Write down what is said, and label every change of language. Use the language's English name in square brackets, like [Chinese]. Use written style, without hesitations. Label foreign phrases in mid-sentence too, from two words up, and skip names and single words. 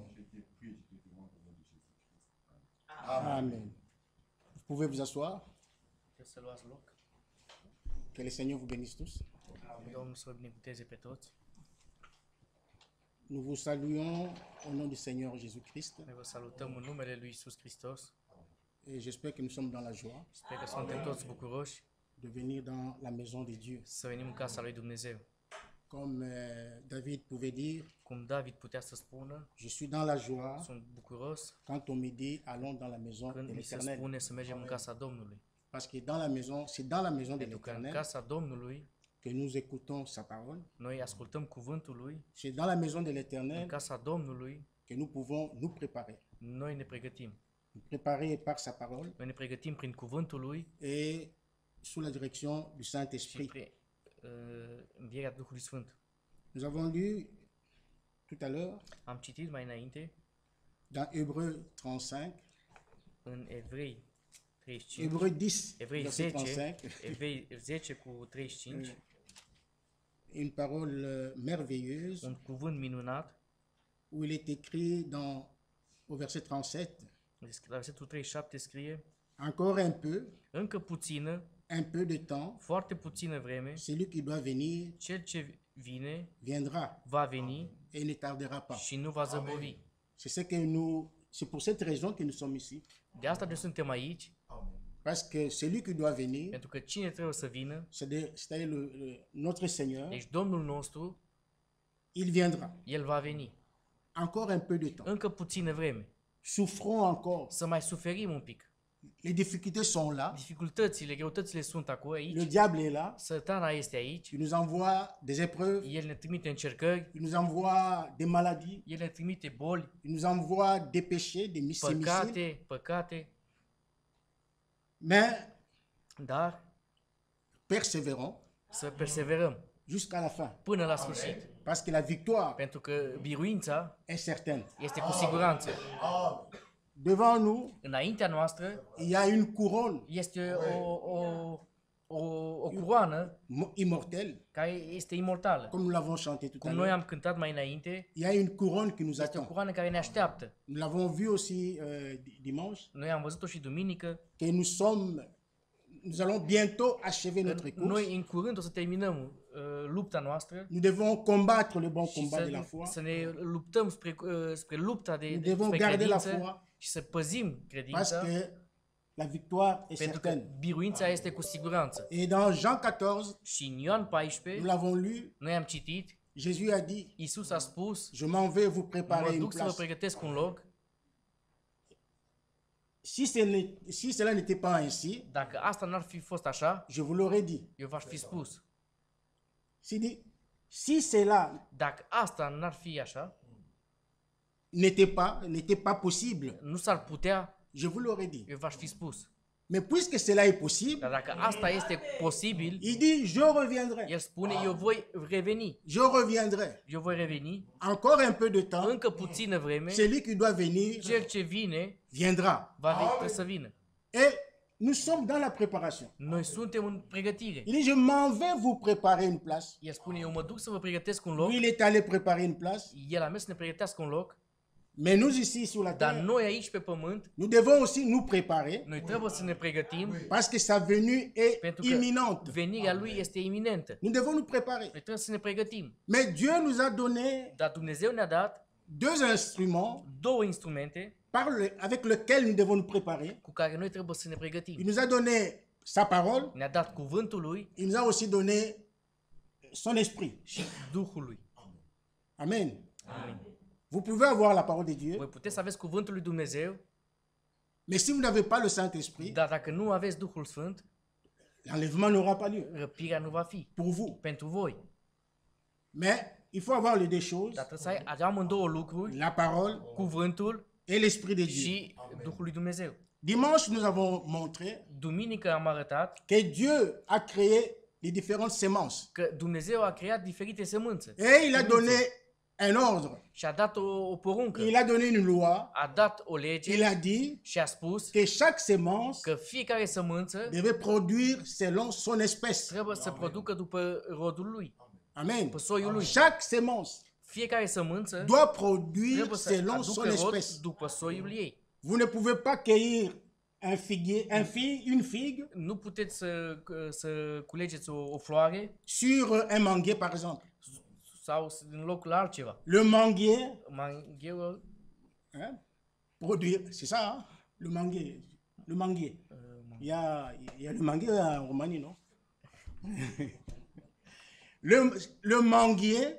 [French] Je te prie, je te demande au nom de Jésus-Christ. Amen. Amen. Vous pouvez vous asseoir. Que le Seigneur vous bénisse tous. Nous vous saluons au nom du Seigneur Jésus-Christ [Romanian] Noi vă salutăm în numele lui Iisus Hristos. [French] et j'espère que nous sommes dans la joie [Romanian] Sper că suntem toți bucuroși [French] de venir dans la maison de Dieu. [Romanian] să venim în casa lui Dumnezeu. [French] Comme David pouvait dire, [Romanian] Cum David putea să spună, [French] je suis dans la joie [Romanian] sunt bucuros [French] quand on me dit allons dans la maison de [Romanian] când mi se [French] l'Éternel. [Romanian] spune să mergem în casa Domnului. [French] Parce que dans la maison, c'est dans la maison de [Romanian] Pentru că în [French] l'Éternel [Romanian] casa Domnului [French] que nous écoutons sa parole. [Romanian] noi ascultăm cuvântul lui, [French] C'est dans la maison de [Romanian] în [French] l'Éternel [Romanian] casa Domnului [French] que nous pouvons nous préparer. [Romanian] noi ne pregătim. [French] Nous préparer par sa parole [Romanian] Noi ne pregătim prin cuvântul lui [French] et sous la direction du [Romanian] și [French] Saint-Esprit. [Romanian] prin învierea Duhului Sfânt. [French] Nous avons lu tout à l'heure [Romanian] Am citit mai înainte [French] dans Hébreux 35, [Romanian] în Evrei 35, [French] Hébreux 10, [Romanian] Evrei [French] verset 10, 35, [Romanian] Evrei 10 cu 35, [French] une parole merveilleuse [Romanian] un cuvânt minunat, [French] où il est écrit au verset 37, [Romanian] la versetul 37 scrie: [French] encore un peu, [Romanian] încă puțină, [French] un peu de temps, [Romanian] foarte puțină vreme, [French] celui qui doit venir [Romanian] cel ce vine [French] viendra [Romanian] va veni [French] et ne tardera pas. [Romanian] și nu va zăbovi. [French] C'est pour cette raison que nous sommes ici. [Romanian] De asta ne suntem aici, [French] Parce que celui qui doit venir, [Romanian] pentru că cine trebuie să vină, [French] c'est-à-dire notre Seigneur, [Romanian] deci Domnul nostru, [French] il viendra. [Romanian] El va veni. [French] Encore un peu de temps. [Romanian] Încă puțină vreme. [French] Souffrons encore. [Romanian] Să mai suferim un pic. [French] Les difficultés sont là. [Romanian] Dificultățile, greutățile sunt acolo, [French] Le [Romanian] aici. [French] diable est là. [Romanian] Satana este aici. [French] Il nous envoie des épreuves. [Romanian] El ne trimite încercări, [French] Il nous envoie des maladies. [Romanian] El ne trimite boli, [French] Il nous envoie des péchés, des missiles. [Romanian] păcate, [French] Mais [Romanian] dar [French] persévérons [Romanian] să perseverăm [French] jusqu'à la fin. [Romanian] până la sfârșit. [French] Parce que la victoire [Romanian] Pentru că biruința [French] est certaine. [Romanian] este cu siguranță. [French] Devant nous, [Romanian] Înaintea noastră [French] il y a une couronne [Romanian] este o coroană [French] immortelle, [Romanian] care este imortală. [French] comme nous l'avons chanté tout à [Romanian] Cum noi [French] l'heure. [Romanian] am cântat mai înainte, [French] Il y a une couronne qui nous [Romanian] este o [French] attend. [Romanian] coroană care ne așteaptă. [French] Nous l'avons vu aussi dimanche, [Romanian] Noi am văzut-o și duminică, [French] que nous allons bientôt achever notre [Romanian] că [French] course. [Romanian] noi în curând o să terminăm lupta noastră [French] Nous devons combattre le bon [Romanian] și [French] combat de la foi. [Romanian] să ne luptăm spre lupta [French] Nous [Romanian] de [French] devons [Romanian] spre [French] garder la [Romanian] credință [French] foi [Romanian] și să păzim [French] parce [Romanian] credința, [French] que la victoire est [Romanian] pentru că [French] certaine. [Romanian] biruința este cu siguranță. [French] Et dans Jean 14, [Romanian] Și în Ioan [French] nous [Romanian] 14, [French] l'avons lu, [Romanian] noi am citit, [French] Jésus a dit, [Romanian] Iisus a spus: [French] je m'en vais vous préparer [Romanian] mă [French] une [Romanian] duc să vă [French] place. [Romanian] pregătesc un loc. [French] Si cela n'était pas ainsi, [Romanian] Dacă asta n-ar fi fost așa, [French] je vous l'aurais dit. [Romanian] eu v-aș fi spus. [French] Si cela [Romanian] Dacă asta n-ar fi așa, [French] n'était pas possible, [Romanian] nu s-ar putea, [French] je vous l'aurais dit. [Romanian] eu v-aș fi spus. [French] Mais puisque cela est possible, [Romanian] Dar dacă asta este posibil, [French] il dit, je reviendrai. [Romanian] el spune: eu voi reveni. [French] Je reviendrai. [Romanian] Eu voi reveni. [French] Encore un peu de temps, [Romanian] Încă puțină vreme, [French] celui qui doit venir [Romanian] cel ce vine, [French] viendra. [Romanian] trebuie să vină. [French] Et nous sommes dans la préparation. [Romanian] Noi suntem în pregătire. [French] Il dit, je m'en vais vous préparer une place. [Romanian] El spune: eu mă duc să vă pregătesc un loc. [French] Lui, il est allé préparer une place. [Romanian] El a mers să ne pregătească un loc, [French] Mais nous ici sur la [Romanian] dar [French] terre, [Romanian] noi aici pe pământ, [French] nous devons aussi nous préparer [Romanian] noi trebuie să ne pregătim, [French] parce que sa venue est [Romanian] pentru că [French] imminente. [Romanian] venirea lui este iminentă. [French] Nous devons nous préparer. [Romanian] Noi trebuie să ne pregătim. [French] Mais Dieu nous a donné [Romanian] Dar Dumnezeu ne-a dat [French] deux instruments [Romanian] două instrumente [French] avec lesquels nous devons nous préparer. [Romanian] cu care noi trebuie să ne pregătim. [French] Il nous a donné sa parole, [Romanian] Ne-a dat cuvântul lui [French] il nous a aussi donné son esprit. [Romanian] și Duhul lui. [French] Amen. [Romanian] Amin. [French] Vous pouvez avoir la parole de Dieu, [Romanian] Voi puteți să aveți cuvântul lui Dumnezeu, [French] mais si vous n'avez pas le Saint-Esprit, [Romanian] dar dacă nu aveți Duhul Sfânt, [French] l'enlèvement n'aura pas lieu [Romanian] răpirea nu va fi [French] pour vous. [Romanian] pentru voi. [French] Mais il faut avoir les deux choses, [Romanian] Dar trebuie să ai amândouă lucruri, [French] la parole [Romanian] cuvântul [French] et l'Esprit de Dieu. [Romanian] și Duhul lui Dumnezeu. [French] Dimanche, nous avons montré [Romanian] Duminică am arătat [French] que Dieu a créé les différentes semences. [Romanian] că Dumnezeu a creat diferite sămânțe [French] Et il a donné un ordre. [Romanian] și a dat o poruncă, [French] Il a donné une loi. [Romanian] a dat o lege [French] Il a dit [Romanian] și a spus [French] que chaque semence [Romanian] că fiecare sămânță [French] devait produire selon son espèce. [Romanian] trebuie să producă după rodul lui, Amen. după soiul lui. [French] Chaque semence [Romanian] Fiecare sămânță [French] doit produire [Romanian] trebuie să [French] selon son [Romanian] aducă rod [French] espèce. [Romanian] după soiul ei. [French] Vous ne pouvez pas cueillir une figue [Romanian] Nu puteți să culegeți o floare [French] sur un manguier, par exemple. [Romanian] sau în locul altceva. [French] Le manguier [Romanian] Mangheul, [French] hein, produit, c'est ça, hein, le manguier. Le manguier. Il y a le manguier en Roumanie, non? Le manguier